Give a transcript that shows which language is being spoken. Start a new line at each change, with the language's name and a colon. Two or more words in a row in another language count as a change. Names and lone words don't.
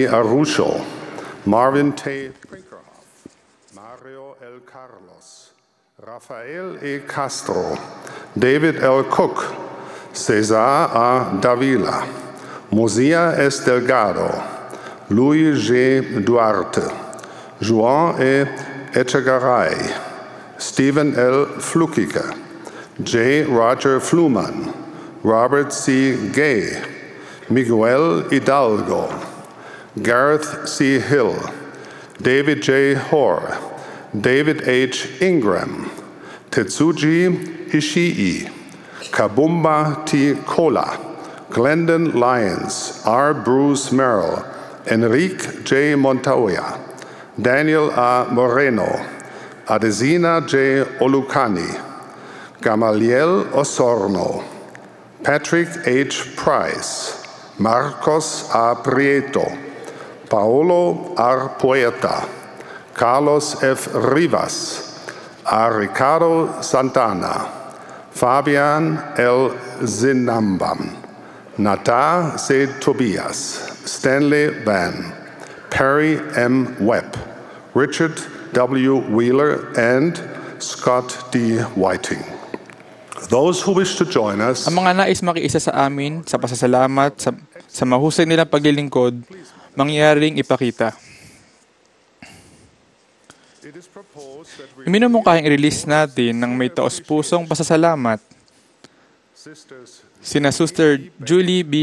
English: Arusho, Marvin T. Prinkerhoff, Mario L. Carlos, Rafael E. Castro, David L. Cook, Cesar A. Davila, Mozia S. Delgado, Luis G. Duarte, Juan E. Echegaray, Stephen L. Flukiger, J. Roger Fluman, Robert C. Gay, Miguel Hidalgo, Gareth C. Hill, David J. Hoare, David H. Ingram, Tetsuji Ishii, Kabumba T. Kola, Glendon Lyons, R. Bruce Merrill, Enrique J. Montoya, Daniel A. Moreno, Adesina J. Olucani, Gamaliel Osorno, Patrick H. Price, Marcos A. Prieto, Paolo R. Poeta, Carlos F. Rivas, A. Ricardo Santana, Fabian L. Zinambam, Nata C. Tobias, Stanley Van, Perry M. Webb, Richard W. Wheeler, and Scott D. Whiting. Those who wish to join us,
Filipino: ang mga nais makiisa sa amin sa pasasalamat sa mahusay nilang paglilingkod, mangyaring ipakita. Iminumungkahing i-release natin ng may taos-pusong pasasalamat sina Sister Julie B.